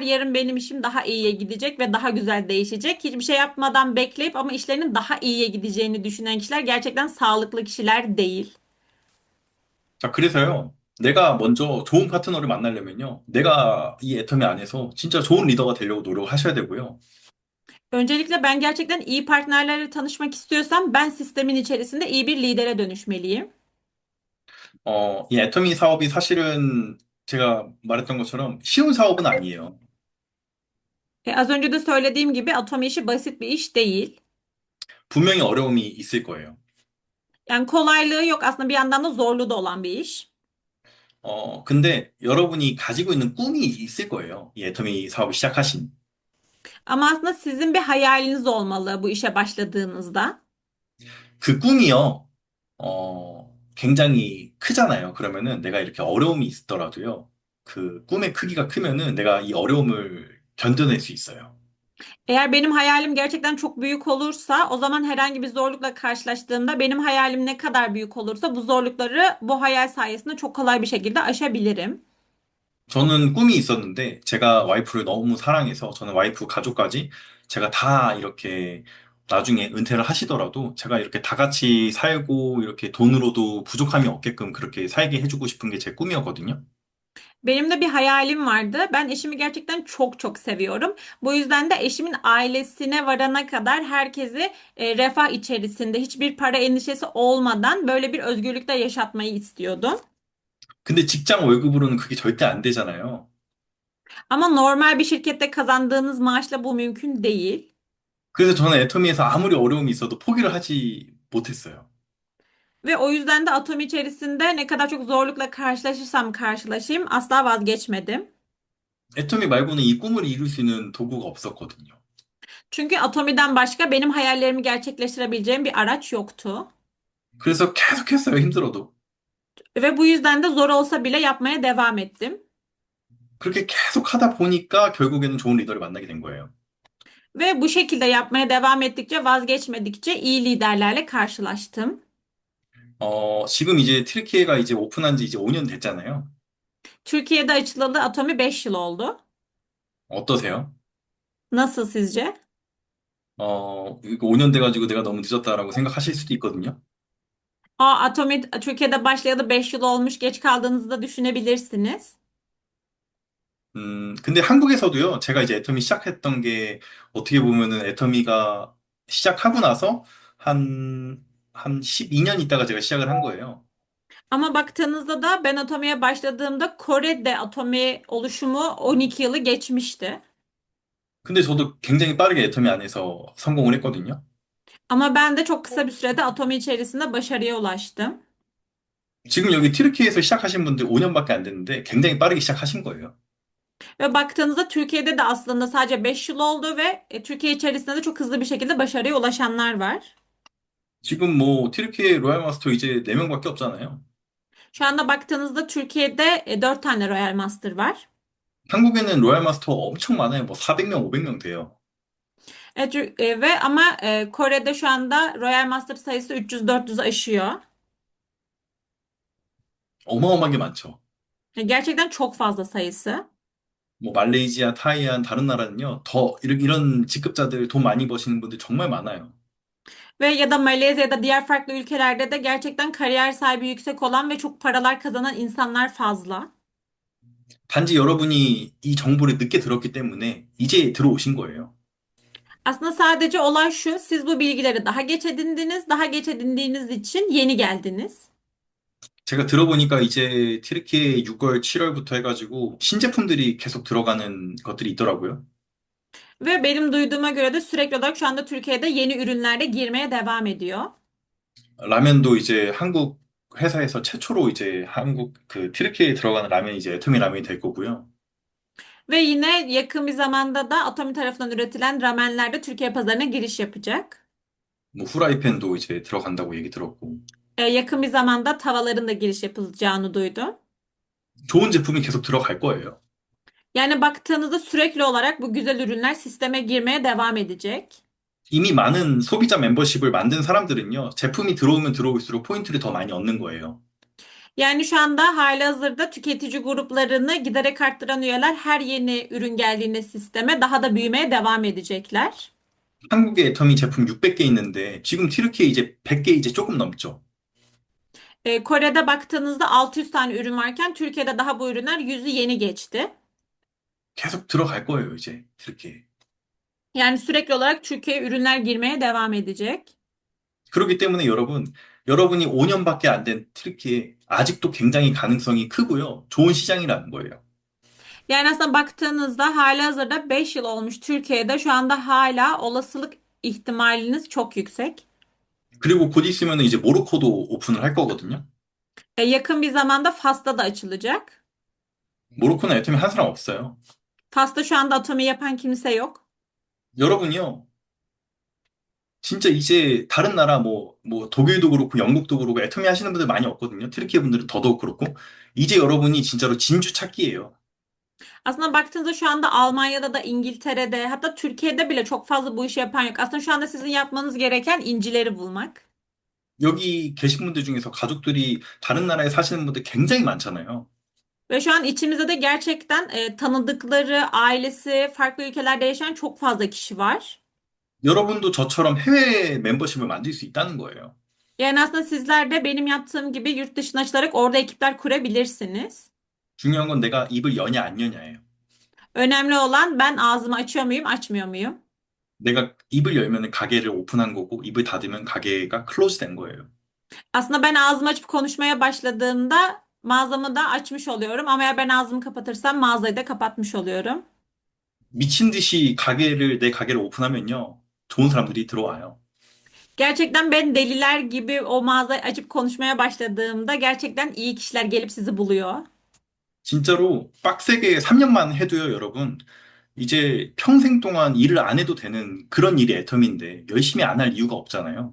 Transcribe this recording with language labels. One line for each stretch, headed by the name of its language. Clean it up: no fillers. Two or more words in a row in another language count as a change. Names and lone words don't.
Turkish: Yarın benim işim daha iyiye gidecek ve daha güzel değişecek. Hiçbir şey yapmadan bekleyip ama işlerinin daha iyiye gideceğini düşünen kişiler gerçekten sağlıklı kişiler değil.
Korean: 자, 그래서요. 내가 먼저 좋은 파트너를 만나려면요. 내가 이 애터미 안에서 진짜 좋은 리더가 되려고 노력하셔야 되고요.
Turkish: Öncelikle ben gerçekten iyi partnerlerle tanışmak istiyorsam ben sistemin içerisinde iyi bir lidere dönüşmeliyim.
Korean: 이 애터미 사업이 사실은 제가 말했던 것처럼 쉬운 사업은 아니에요.
Turkish: Az önce de söylediğim gibi atom işi basit bir iş değil.
Korean: 분명히 어려움이 있을 거예요.
Turkish: Yani kolaylığı yok, aslında bir yandan da zorluğu da olan bir iş.
Korean: 근데 여러분이 가지고 있는 꿈이 있을 거예요. 이 애터미 사업을 시작하신.
Turkish: Ama aslında sizin bir hayaliniz olmalı bu işe başladığınızda.
Korean: 그 꿈이요, 굉장히 크잖아요. 그러면은 내가 이렇게 어려움이 있더라도요. 그 꿈의 크기가 크면은 내가 이 어려움을 견뎌낼 수 있어요.
Turkish: Eğer benim hayalim gerçekten çok büyük olursa, o zaman herhangi bir zorlukla karşılaştığımda benim hayalim ne kadar büyük olursa bu zorlukları bu hayal sayesinde çok kolay bir şekilde aşabilirim.
Korean: 저는 꿈이 있었는데 제가 와이프를 너무 사랑해서 저는 와이프 가족까지 제가 다 이렇게 나중에 은퇴를 하시더라도 제가 이렇게 다 같이 살고 이렇게 돈으로도 부족함이 없게끔 그렇게 살게 해주고 싶은 게 제 꿈이었거든요.
Turkish: Benim de bir hayalim vardı. Ben eşimi gerçekten çok çok seviyorum. Bu yüzden de eşimin ailesine varana kadar herkesi refah içerisinde, hiçbir para endişesi olmadan böyle bir özgürlükte yaşatmayı istiyordum.
Korean: 근데 직장 월급으로는 그게 절대 안 되잖아요.
Turkish: Ama normal bir şirkette kazandığınız maaşla bu mümkün değil.
Korean: 그래서 저는 애터미에서 아무리 어려움이 있어도 포기를 하지 못했어요.
Turkish: Ve o yüzden de atom içerisinde ne kadar çok zorlukla karşılaşırsam karşılaşayım asla vazgeçmedim.
Korean: 애터미 말고는 이 꿈을 이룰 수 있는 도구가 없었거든요.
Turkish: Çünkü Atomi'den başka benim hayallerimi gerçekleştirebileceğim bir araç yoktu.
Korean: 그래서 계속 했어요, 힘들어도.
Turkish: Ve bu yüzden de zor olsa bile yapmaya devam ettim.
Korean: 그렇게 계속 하다 보니까 결국에는 좋은 리더를 만나게 된 거예요.
Turkish: Ve bu şekilde yapmaya devam ettikçe, vazgeçmedikçe iyi liderlerle karşılaştım.
Korean: 지금 이제 트리키에가 이제 오픈한 지 이제 5년 됐잖아요.
Turkish: Türkiye'de açılalı Atomi 5 yıl oldu.
Korean: 어떠세요?
Turkish: Nasıl sizce?
Korean: 이거 5년 돼가지고 내가 너무 늦었다라고 생각하실 수도 있거든요.
Turkish: Atomi Türkiye'de başlayalı 5 yıl olmuş, geç kaldığınızı da düşünebilirsiniz.
Korean: 근데 한국에서도요, 제가 이제 애터미 시작했던 게 어떻게 보면은 애터미가 시작하고 나서 한, 한 12년 있다가 제가 시작을 한 거예요.
Turkish: Ama baktığınızda da ben Atomi'ye başladığımda Kore'de Atomi oluşumu 12 yılı geçmişti.
Korean: 근데 저도 굉장히 빠르게 애터미 안에서 성공을 했거든요.
Turkish: Ama ben de çok kısa bir sürede Atomi içerisinde başarıya ulaştım.
Korean: 지금 여기 튀르키예에서 시작하신 분들 5년밖에 안 됐는데 굉장히 빠르게 시작하신 거예요.
Turkish: Ve baktığınızda Türkiye'de de aslında sadece 5 yıl oldu ve Türkiye içerisinde de çok hızlı bir şekilde başarıya ulaşanlar var.
Korean: 지금 뭐 튀르키예
English: Royal Master
Korean: 이제 4명밖에 없잖아요.
Turkish: Şu anda baktığınızda Türkiye'de 4 tane
English: Royal Master
Turkish: var.
Korean: 한국에는
English: Royal Master
Korean: 엄청 많아요. 뭐 400명, 500명 돼요.
Turkish: Ve ama Kore'de şu anda
English: Royal Master
Turkish: sayısı 300-400'ü aşıyor.
Korean: 어마어마하게 많죠.
Turkish: Gerçekten çok fazla sayısı.
Korean: 뭐 말레이시아, 타이안, 다른 나라는요, 더 이런 직급자들 돈 많이 버시는 분들 정말 많아요.
Turkish: Ve ya da Malezya ya da diğer farklı ülkelerde de gerçekten kariyer sahibi yüksek olan ve çok paralar kazanan insanlar fazla.
Korean: 단지 여러분이 이 정보를 늦게 들었기 때문에 이제 들어오신 거예요.
Turkish: Aslında sadece olay şu, siz bu bilgileri daha geç edindiniz, daha geç edindiğiniz için yeni geldiniz.
Korean: 제가 들어보니까 이제 튀르키예 6월, 7월부터 해가지고 신제품들이 계속 들어가는 것들이 있더라고요.
Turkish: Ve benim duyduğuma göre de sürekli olarak şu anda Türkiye'de yeni ürünler de girmeye devam ediyor.
Korean: 라면도 이제 한국 회사에서 최초로 이제 한국 그 튀르키예에 들어가는 라면이 이제 애터미 라면이 될 거고요.
Turkish: Ve yine yakın bir zamanda da Atomi tarafından üretilen ramenler de Türkiye pazarına giriş yapacak.
Korean: 뭐 후라이팬도 이제 들어간다고 얘기 들었고.
Turkish: Yakın bir zamanda tavaların da giriş yapılacağını duydum.
Korean: 좋은 제품이 계속 들어갈 거예요.
Turkish: Yani baktığınızda sürekli olarak bu güzel ürünler sisteme girmeye devam edecek.
Korean: 이미 많은 소비자 멤버십을 만든 사람들은요, 제품이 들어오면 들어올수록 포인트를 더 많이 얻는 거예요.
Turkish: Yani şu anda halihazırda tüketici gruplarını giderek arttıran üyeler her yeni ürün geldiğinde sisteme daha da büyümeye devam edecekler.
Korean: 한국에 애터미 제품 600개 있는데 지금 튀르키예 이제 100개 이제 조금 넘죠.
Turkish: Kore'de baktığınızda 600 tane ürün varken Türkiye'de daha bu ürünler 100'ü yeni geçti.
Korean: 계속 들어갈 거예요, 이제 튀르키예.
Turkish: Yani sürekli olarak Türkiye'ye ürünler girmeye devam edecek.
Korean: 그렇기 때문에 여러분이 5년밖에 안 된 튀르키예 아직도 굉장히 가능성이 크고요. 좋은 시장이라는 거예요.
Turkish: Yani aslında baktığınızda halihazırda 5 yıl olmuş Türkiye'de şu anda hala olasılık ihtimaliniz çok yüksek.
Korean: 그리고 곧 있으면 이제 모로코도 오픈을 할 거거든요.
Turkish: Yakın bir zamanda Fas'ta da açılacak.
Korean: 모로코는 애터미 한 사람 없어요.
Turkish: Fas'ta şu anda Atomi yapan kimse yok.
Korean: 여러분이요, 진짜 이제 다른 나라 뭐 독일도 그렇고 영국도 그렇고 애터미 하시는 분들 많이 없거든요. 트리키예 분들은 더더욱 그렇고. 이제 여러분이 진짜로 진주 찾기예요.
Turkish: Aslında baktığınızda şu anda Almanya'da da İngiltere'de hatta Türkiye'de bile çok fazla bu işi yapan yok. Aslında şu anda sizin yapmanız gereken incileri bulmak.
Korean: 여기 계신 분들 중에서 가족들이 다른 나라에 사시는 분들 굉장히 많잖아요.
Turkish: Ve şu an içimizde de gerçekten tanıdıkları, ailesi, farklı ülkelerde yaşayan çok fazla kişi var.
Korean: 여러분도 저처럼 해외 멤버십을 만들 수 있다는 거예요.
Turkish: Yani aslında sizler de benim yaptığım gibi yurt dışına açılarak orada ekipler kurabilirsiniz.
Korean: 중요한 건 내가 입을 여냐 안 여냐예요.
Turkish: Önemli olan ben ağzımı açıyor muyum, açmıyor muyum?
Korean: 내가 입을 열면 가게를 오픈한 거고 입을 닫으면 가게가 클로즈 된 거예요.
Turkish: Aslında ben ağzımı açıp konuşmaya başladığımda mağazamı da açmış oluyorum. Ama eğer ben ağzımı kapatırsam mağazayı da kapatmış oluyorum.
Korean: 미친 듯이 내 가게를 오픈하면요. 좋은 사람들이 들어와요.
Turkish: Gerçekten ben deliler gibi o mağazayı açıp konuşmaya başladığımda gerçekten iyi kişiler gelip sizi buluyor.
Korean: 진짜로 빡세게 3년만 해도요, 여러분. 이제 평생 동안 일을 안 해도 되는 그런 일이 애텀인데 열심히 안 할 이유가 없잖아요.